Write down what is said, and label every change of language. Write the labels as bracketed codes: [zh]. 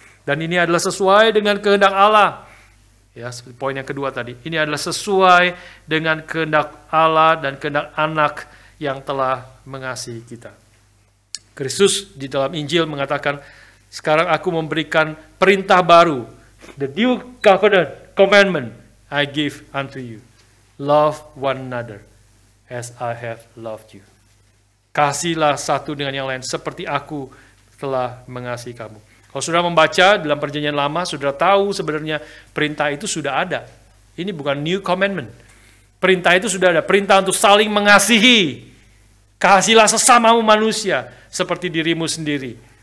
[id] Dan ini adalah sesuai dengan kehendak Allah. Ya, seperti poin yang kedua tadi. Ini adalah sesuai dengan kehendak Allah dan kehendak Anak yang telah mengasihi kita. Kristus di dalam Injil mengatakan, sekarang aku memberikan perintah baru. [en] The new commandment I give unto you. Love one another as I have loved you. [id] Kasihlah satu dengan yang lain seperti aku telah mengasihi kamu. Kalau sudah membaca dalam perjanjian lama, sudah tahu sebenarnya perintah itu sudah ada. Ini bukan [en] new commandment. [id] Perintah itu sudah ada. Perintah untuk saling mengasihi. Kasihilah sesamamu manusia seperti dirimu sendiri.